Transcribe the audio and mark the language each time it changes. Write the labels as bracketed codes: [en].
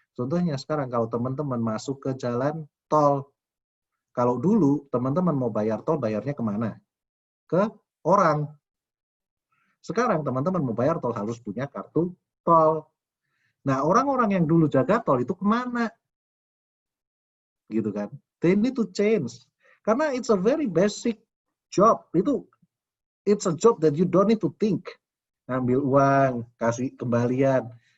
[id] Contohnya sekarang kalau teman-teman masuk ke jalan tol, kalau dulu teman-teman mau bayar tol, bayarnya kemana? Ke orang. Sekarang teman-teman mau bayar tol harus punya kartu tol. Nah, orang-orang yang dulu jaga tol itu kemana? [en] Gitu kan? They need to change. Karena it's a very basic job. It's a job that you don't need to think. [id] Ngambil uang, kasih kembalian.